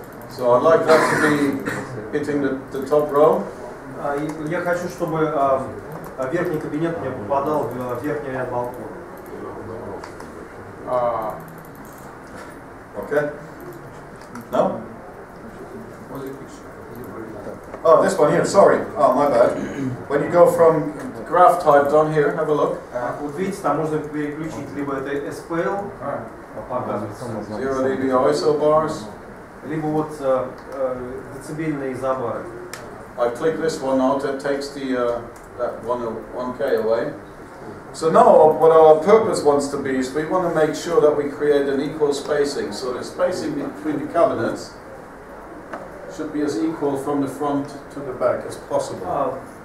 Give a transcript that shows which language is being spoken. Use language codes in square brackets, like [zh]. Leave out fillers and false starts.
[en] So I'd like that to be hitting the top row. [ru] Я хочу, чтобы верхний кабинет мне попадал в верхний ряд балкона. [en] Okay. No? Oh, this one here. Sorry. Oh, my bad. When you go from graph type down here, have a look. [ru] Вот видите, там можно переключить либо это SPL, показывается, [en] 0 dB ISO bars. [ru] либо вот децибельные изобары. [en] I click this one out. That takes the that 1K away. So now what our purpose wants to be is we want to make sure that we create an equal spacing. So the spacing between the cabinets should be as equal from the front to the back as possible.